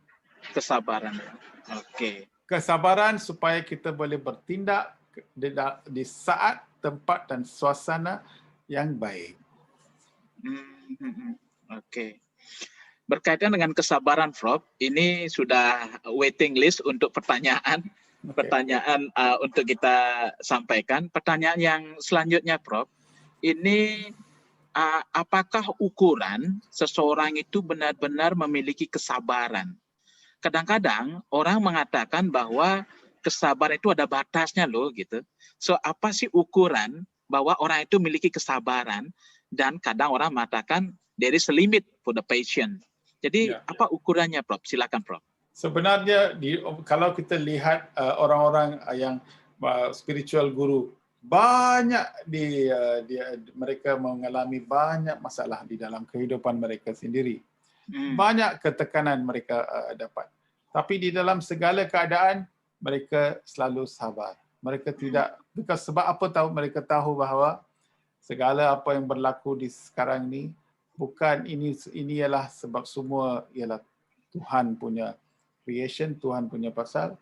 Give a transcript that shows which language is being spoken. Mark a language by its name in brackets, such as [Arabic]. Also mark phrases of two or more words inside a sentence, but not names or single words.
[Indonesian] Kesabaran. Okey. Kesabaran supaya kita boleh bertindak di saat, tempat dan suasana yang baik. Okey. Berkaitan dengan kesabaran, Prof, ini sudah [English] waiting list [Indonesian] untuk pertanyaan untuk kita sampaikan. Pertanyaan yang selanjutnya, Prof, ini apakah ukuran seseorang itu benar-benar memiliki kesabaran? Kadang-kadang orang mengatakan bahwa kesabaran itu ada batasnya loh gitu. So apa sih ukuran bahwa orang itu memiliki kesabaran, dan kadang orang mengatakan [English] there is a limit for the patient. [Indonesian] Jadi apa ukurannya, Prof? Silakan, Prof. [Malay] Sebenarnya kalau kita lihat orang-orang yang [English] spiritual guru, [Malay] banyak mereka mengalami banyak masalah di dalam kehidupan mereka sendiri. Banyak ketekanan mereka dapat. Tapi di dalam segala keadaan mereka selalu sabar. Mereka tidak, sebab apa tahu, mereka tahu bahawa segala apa yang berlaku di sekarang ni bukan ini ialah sebab semua ialah Tuhan punya creation, Tuhan punya pasal.